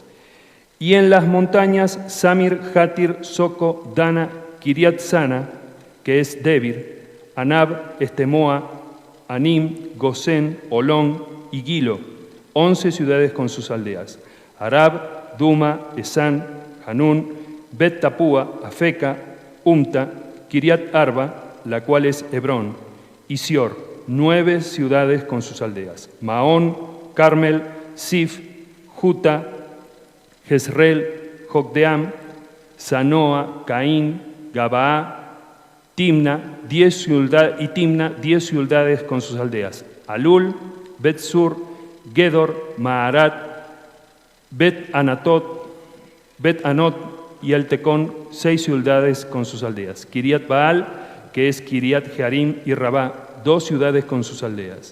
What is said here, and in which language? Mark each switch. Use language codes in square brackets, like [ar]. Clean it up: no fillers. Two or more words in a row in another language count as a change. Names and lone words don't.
[es] Y en las montañas, Samir, Jatir, Soco, Dana, Kiriat Sana, que es Debir, Anab, Estemoa, Anim, Gosén, Olón y Gilo, 11 ciudades con sus aldeas. Arab, Duma, Esán, Hanún, Bet Tapúa, Afeca, Umta, Kiriat Arba, la cual es Hebrón, y Sior, 9 ciudades con sus aldeas. Maón, Carmel, Sif, Juta, Jezreel, Jocdeam, Zanoa, Caín, Gabaá, Timna, 10 ciudades con sus aldeas. Alul, Bet-Sur, Gedor, Maarat, Bet-Anot y Eltecón, 6 ciudades con sus aldeas. Kiriat Baal, que es Kiriat Jearim y Rabá, 2 ciudades con sus aldeas.